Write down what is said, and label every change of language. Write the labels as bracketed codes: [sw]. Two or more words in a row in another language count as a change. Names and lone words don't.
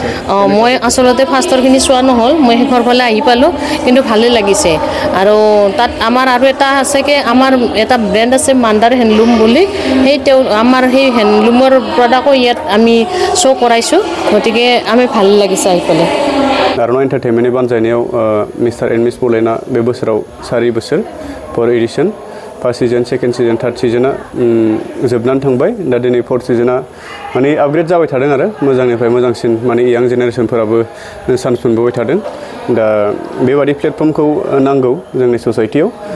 [as] মই আচলতে ফাৰ্ষ্টৰখিনি চোৱা নহ'ল মই শেষৰ ফালে আহি পালোঁ কিন্তু ভালেই লাগিছে আৰু তাত আমাৰ আৰু এটা আছে কি আমাৰ এটা ব্ৰেণ্ড আছে মাণ্ডাৰ হেণ্ডলুম বুলি সেই আমাৰ সেই হেণ্ডলুমৰ প্ৰডাক্টো ইয়াত আমি শ্ব' কৰাইছোঁ গতিকে আমি ভাল লাগিছে আহি পেলাই [brx] Aronai Entertainmentनि बानजायनायाव मिस्टार एन्ड मिस बड'लेण्डआ बे बोसोराव 4 बोसोर 4 एडिशन [en] first season second season third season [brx] जोबनानै थांबाय दा दिनै [en] fourth season [brx] माने आपग्रेड जाबाय थादों आरो मोजांनिफ्राय मोजांसिन माने [en] young generation [brx] चान्स मोनबोबाय थादों दा बेबादि प्लेटफर्मखौ नांगौ जोंनि ससाइटियाव